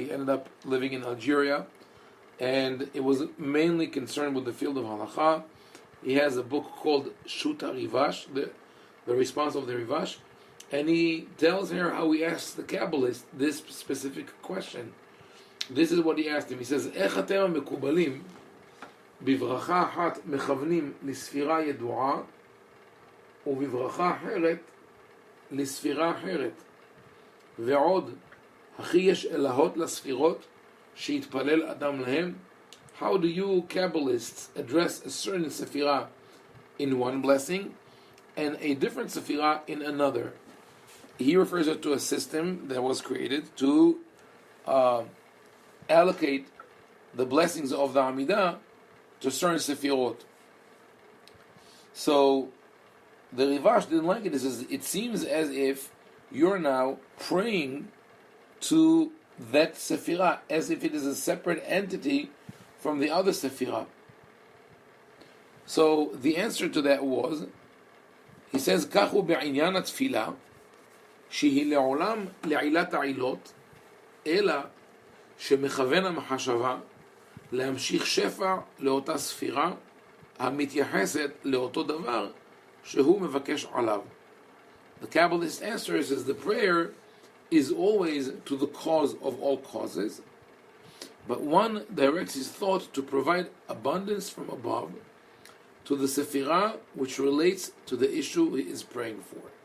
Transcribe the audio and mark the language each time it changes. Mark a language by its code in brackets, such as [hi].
[en] He ended up living in Algeria, and it was mainly concerned with the field of halakha. He has a book called Shuta Rivash, the response of the Rivash, and he tells here how he asks the Kabbalist this specific question. This is what he asked him. He says, [he] איך אתם מקובלים בברכה אחת מכוונים לספירה ידועה ובברכה אחרת לספירה אחרת ועוד הכי יש אלהות לספירות שיתפלל אדם להם? [en] How do you Kabbalists address a certain Sephirah in one blessing and a different Sephirah in another? He refers it to a system that was created to allocate the blessings of the Amidah to certain Sephirot. So the Rivash didn't like it. He says, it seems as if you're now praying to that Sephirah as if it is a separate entity from the other Sephirah. So the answer to that was, he says, [he] Kachu be'inyan התפילה שהיא לעולם לעילת העילות אלא שמכוון המחשבה להמשיך שפע לאותה ספירה המתייחסת לאותו דבר שהוא מבקש עליו. [en] the Kabbalist answers is the prayer is always to the cause of all causes, but one directs his thought to provide abundance from above to the Sephirot which relates to the issue he is praying for.